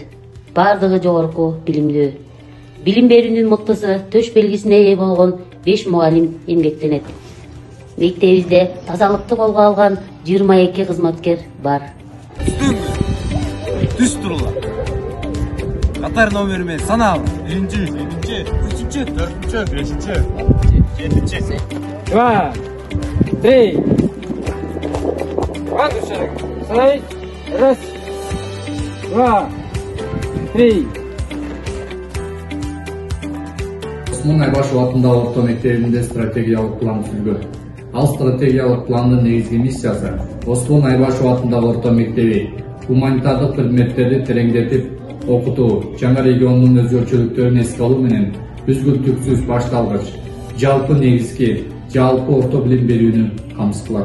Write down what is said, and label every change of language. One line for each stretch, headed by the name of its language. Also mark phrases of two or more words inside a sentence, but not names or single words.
Kyrgyz: Бардыгы жогорку билимдүү. Билим берүүнүн муктусу төш белгисине ээ болгон 5 мугалим эмгектенет. Мектебибизде тазалыкты колго алган 22 кызматкер бар. Түз турулар. Катар номери менен санабы. 1-чи, 2-чи, 3-чи, 4-чи, 5-чи, 7-чи.
Russian: 2, 3. Вандушек. Стой. Раз. 2, 3.
Kyrgyz: Осмон Айбашев атындагы орто мектебинде стратегиялык план түзүлгөн. Ал стратегиялык пландын негизги миссиясы Осмон Айбашев атындагы орто мектеби гуманитардык предметтерди тереңдетип окутуу, жаңа региондун өзгөчөлүктөрүн эске алуу менен үзгүлтүксүз башталгыч, жалпы негизги, жалпы орто билим берүүнү камсыз кылат.